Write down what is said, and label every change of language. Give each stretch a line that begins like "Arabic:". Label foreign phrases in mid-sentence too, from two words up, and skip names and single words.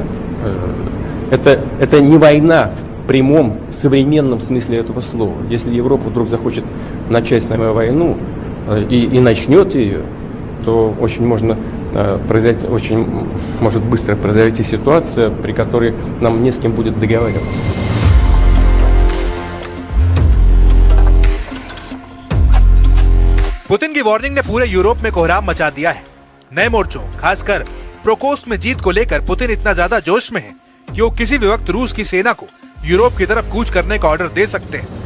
Russian: Это не война в прямом современном смысле этого слова. Если Европа вдруг захочет начать с нами войну, и начнет ее, то очень может быстро произойти ситуация, при которой нам не с кем будет договариваться.
Hindi: पुतिन की वार्निंग ने पूरे यूरोप में कोहराम मचा दिया है। नए मोर्चों, खासकर प्रोकोस्ट में जीत को लेकर पुतिन इतना ज्यादा जोश में है कि वो किसी भी वक्त रूस की सेना को यूरोप की तरफ कूच करने का ऑर्डर दे सकते हैं।